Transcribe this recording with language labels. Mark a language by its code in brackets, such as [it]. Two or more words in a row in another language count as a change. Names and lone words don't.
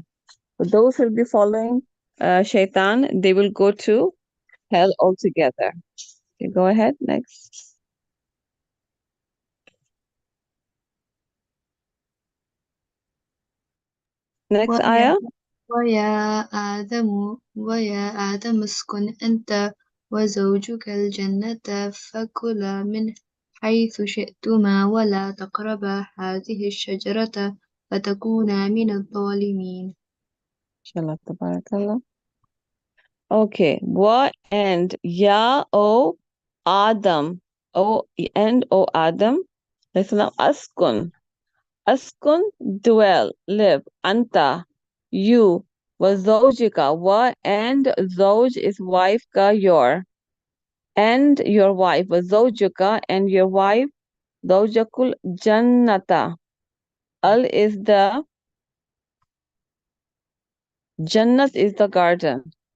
[en] So those who will be following Shaitan, they will go to hell altogether. Okay, go ahead, next. Next ayah. [ar] ويا آدم اسكن أنت وزوجك الجنة فكلا من حيث شئتما ولا تقربا هذه الشجرة فتكونا من الظالمين. إن شاء الله تبارك الله. [en] Okay, wa and ya, o Adam, o Adam, askun. [ar] Askun, [en] dwell, live. Anta, you. [ar] وزوجك, [en] wa and zawj is wife ka, your. And your wife. [ar] وزوجك [en] and your wife. [ar] زوجك الجنة. [en] Al is the, Jannat is the garden.